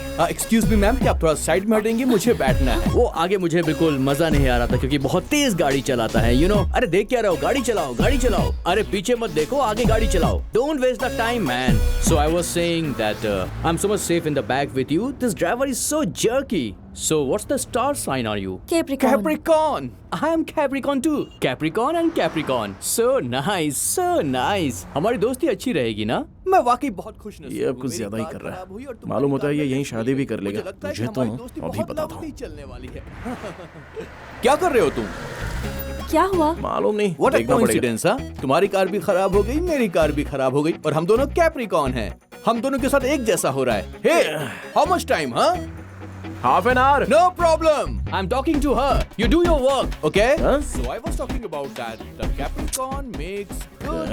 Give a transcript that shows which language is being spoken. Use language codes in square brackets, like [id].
[en] excuse me ma'am, [hi] क्या आप थोड़ा साइड में हटेंगे? मुझे बैठना है। वो आगे मुझे बिल्कुल मजा नहीं आ रहा था क्योंकि बहुत तेज गाड़ी चलाता है, [en] you know? [hi] अरे देख क्या रहे हो? गाड़ी चलाओ। अरे पीछे मत देखो, आगे गाड़ी चलाओ। [en] Don't waste the time, man. So I was saying that I'm so much safe in the back with you. This driver is so jerky. So what's the star sign are you? Capricorn. Capricorn. I am Capricorn too. Capricorn and Capricorn. So nice. [hi] हमारी दोस्ती अच्छी रहेगी ना? मैं वाकई बहुत खुश नसीब हूँ। ये अब कुछ ज्यादा ही कर रहा है। मालूम होता है ये यहीं शादी भी कर लेगा। मुझे तो अभी बताता हूँ। चलने वाली है। क्या कर रहे हो तुम? क्या हुआ? मालूम नहीं। [en] What a [hi] देखना पड़ेगा। coincidence, हाँ? तुम्हारी कार भी खराब हो गई, मेरी कार भी खराब हो गई और हम दोनों कैप्रिकॉर्न हैं। हम दोनों के साथ एक जैसा हो रहा है। [en] Hey, how much time, huh? Half an hour. No problem. I'm talking to her. You do your work, okay? Huh? So I was talking about that. The Capricorn makes good